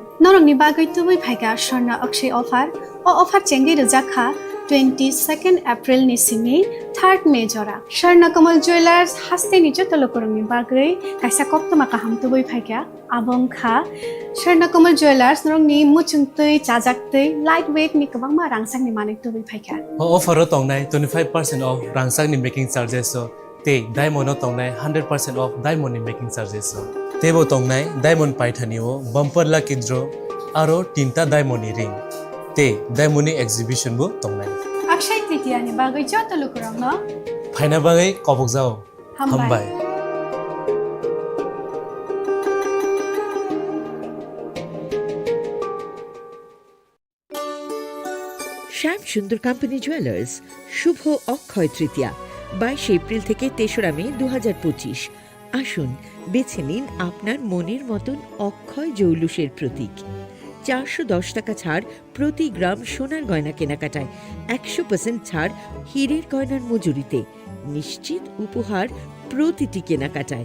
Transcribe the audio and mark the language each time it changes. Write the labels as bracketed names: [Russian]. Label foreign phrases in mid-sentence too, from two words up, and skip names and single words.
[Kok Borok] Norong ni bagay tuboy Paiga, Shorna Akshay offer, o offer Chengi Ruzaka, 22nd April ni simi 3rd May jora Sharna Kamal Jewelers haste ni joto lokorong ni bagay kaisa koktoma kaham tuboi phaikya abong kha Sharna Kamal Jewelers norong ni muchungtui chajaktui lightweight ni kabang ma rangsang ni manik tuboi phaikya offer tongnai 25% off rangsang ni [English] making charges [Kok Borok] so te diamond tongnai 100% off diamond ni [English] making charges [Kok Borok] so tebo tongnai diamond paithani o [English] bumper lucky draw [Kok Borok] aro tinta diamond ni ring te [English] diamond exhibition [Kok Borok] bu tongnai Akshay Tritiya ni bagay joto lokorong no phaina bagay kobok jao hambai [Bangla] শ্যাম সুন্দর কোম্পানি জুয়েলার্স শুভ অক্ষয় তৃতীয়া 22 এপ্রিল থেকে 3রা মে 2025 আসুন বেছে নিন আপনার মনের মতন অক্ষয় জৌলুসের প্রতীক 410 টাকা ছাড় প্রতি গ্রাম সোনার গয়না কেনাকাটায় 100% ছাড় হীরের গয়নার মজুরিতে নিশ্চিত উপহার প্রতিটি কেনাকাটায়